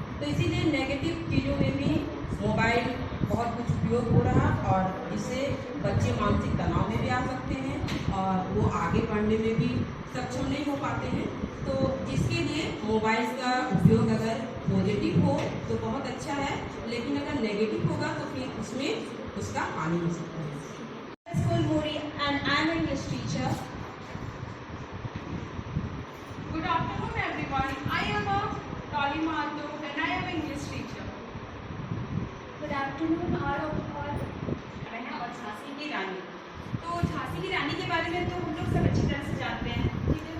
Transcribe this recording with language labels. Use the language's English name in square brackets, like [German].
[Hindi] तो इसीलिए नेगेटिव चीज़ों में भी मोबाइल बहुत कुछ उपयोग हो रहा और इससे बच्चे मानसिक तनाव में भी आ सकते हैं और वो आगे बढ़ने में भी सक्षम नहीं हो पाते हैं। तो जिसके लिए मोबाइल का उपयोग अगर पॉजिटिव हो तो बहुत अच्छा है, लेकिन अगर नेगेटिव होगा तो फिर उसमें उसका हानि हो सकता है। [English] School Muri and I'm an English teacher. Good afternoon everyone. I am a Dolly Mahato and I am an English teacher. Good afternoon all of all. [Hindi] और झांसी की रानी। तो झांसी की रानी के बारे में तो हम लोग सब अच्छी तरह से जानते हैं, ठीक है।